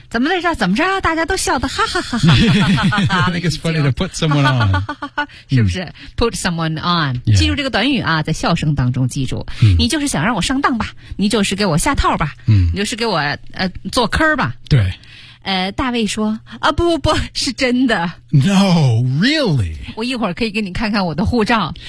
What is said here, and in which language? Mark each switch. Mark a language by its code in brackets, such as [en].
[zh] 怎么来着怎么着大家都笑得哈哈哈哈 [en] I think it's funny to put someone on. [zh] 是不是、嗯、 [en] put someone on. [zh] 记住这个短语啊在笑声当中记住、嗯、你就是想让我上当吧你就是给我下套吧、嗯、你就是给我做坑吧对大卫说啊不不不是真的。 [en] No, really? [zh] 我一会儿可以给你看看我的护照。